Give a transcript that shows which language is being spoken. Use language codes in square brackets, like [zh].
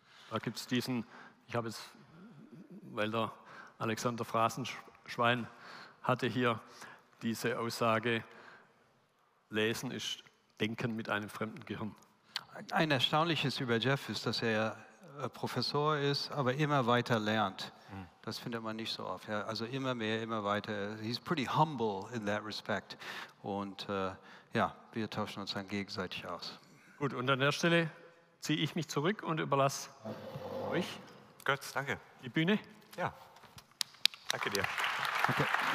[de] Da gibt es diesen, ich habe jetzt, weil der Alexander Phrasenschwein hatte hier diese Aussage, Lesen ist Denken mit einem fremden Gehirn. Ein Erstaunliches über Jeff ist, dass er Professor ist, aber immer weiter lernt. Das findet man nicht so oft. Ja. Also immer mehr, immer weiter. [en] He's pretty humble in that respect. [de] Und ja, wir tauschen uns dann gegenseitig aus. Gut, und an der Stelle ziehe ich mich zurück und überlasse euch Götz, danke. die Bühne. Ja, danke dir. Okay.